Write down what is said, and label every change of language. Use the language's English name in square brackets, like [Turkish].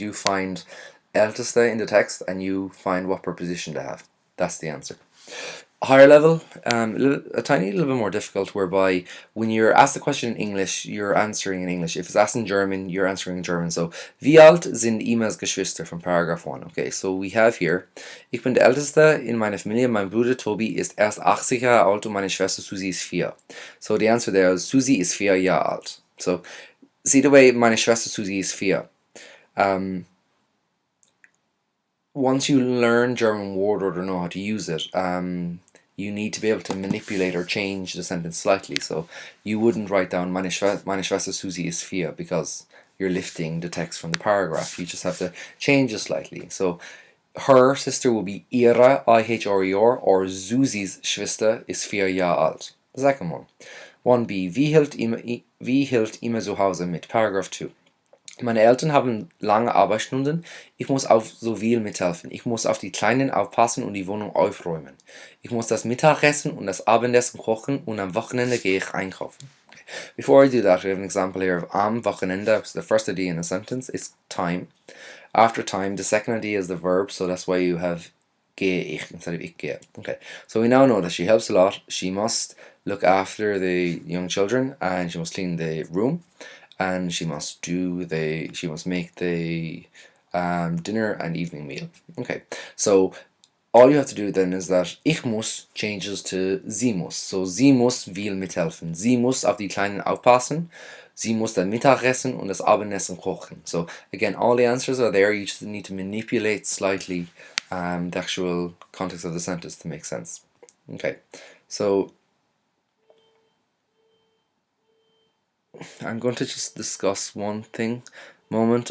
[English] You find älteste in the text, and you find what preposition to have. That's the answer. Higher level, a tiny little bit more difficult, whereby when you're asked the question in English, you're answering in English. If it's asked in German, you're answering in German. [German] So, wie alt sind Imas Geschwister [English] from paragraph 1? Okay, so we have here, [German] ich bin der Älteste in meiner Familie, mein Bruder Tobi ist erst 80 Jahre alt und meine Schwester Susi ist 4. [English] So the answer there is Susi is 4 Jahre alt. So, see the way meine Schwester Susi is 4. Once you learn German word order, know how to use it, you need to be able to manipulate or change the sentence slightly. So you wouldn't write down [German] meine Schwester Susi ist 4 [English] because you're lifting the text from the paragraph. You just have to change it slightly. So her sister will be ihre, I-H-R-E-R, or [German] Susi's Schwester ist 4 Jahre alt. [English] The second one. [German] 1b, wie hielt immer zu Hause mit? Paragraph 2. Meine Eltern haben lange Arbeitsstunden. Ich muss auf so viel mithelfen. Ich muss auf die Kleinen aufpassen und die Wohnung aufräumen. Ich muss das Mittagessen und das Abendessen kochen und am Wochenende gehe ich einkaufen. [English] Before I do that, we have an example here of am Wochenende. So the first idea in a sentence is time. After time, the second idea is the verb, so that's why you have gehe ich instead of ich gehe. Okay, so we now know that she helps a lot. She must look after the young children and she must clean the room. And she must make the dinner and evening meal. Okay, so all you have to do then is that ich muss changes to sie muss. [German] So sie muss viel mithelfen. Sie muss auf die Kleinen aufpassen. Sie muss das Mittagessen und das Abendessen kochen. [English] So again, all the answers are there. You just need to manipulate slightly the actual context of the sentence to make sense. Okay, so I'm going to just discuss one thing moment.